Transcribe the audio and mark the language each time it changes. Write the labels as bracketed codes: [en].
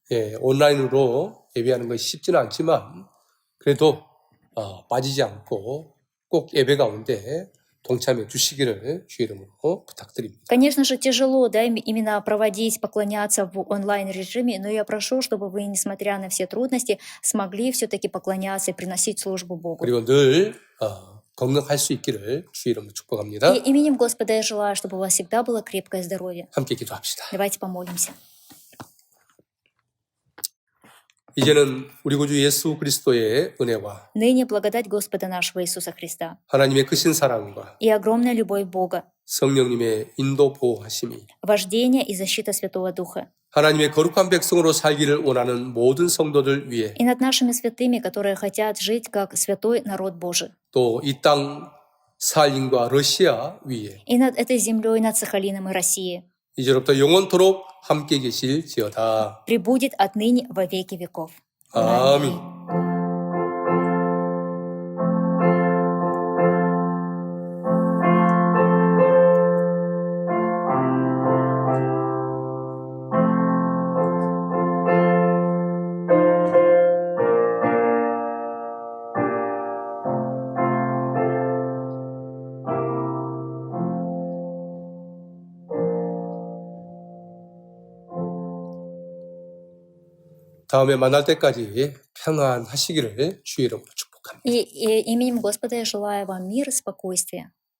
[ko] 예, 온라인으로 예배하는 것이 쉽지는 않지만 그래도 빠지지 않고 꼭 예배 가운데 동참해 주시기를 주의 이름으로 부탁드립니다. [ru] Конечно же, тяжело, да, именно проводить, поклоняться в онлайн-режиме, но я прошу, чтобы вы, несмотря на все трудности, смогли все-таки поклоняться и приносить службу Богу. [ko] 그리고 늘 건강할 수 있기를 주의 이름으로 축복합니다. [ru] И именем Господа я желаю, чтобы у вас всегда было крепкое здоровье. [ko] 함께 기도합시다. [ru] Давайте помолимся. [ko] 이제는 우리 구주 예수 그리스도의 은혜와 [ru] Ныне благодать Господа нашего Иисуса Христа [ko] 하나님의 크신 사랑과 [ru] и огромная любовь Бога, [ko] 성령님의 인도 보호하심이 [ru] вождение и защита Святого Духа, [ko] 하나님의 거룩한 백성으로 살기를 원하는 모든 성도들 위해 [ru] и над нашими святыми, которые хотят жить как святой народ Божий, [ko] 또 이 땅 스탈린과 러시아 위에 [ru] и над этой землей, над Сахалином и Россией, [ko] 이제로부터 영원토록 함께 계실지어다. [ru] пребудет отныне во веки веков. [ko] 아멘. 다음에 만날 때까지 평안하시기를 주의 이름으로 축복합니다. [ru] И именем Господа я желаю вам мира и спокойствия.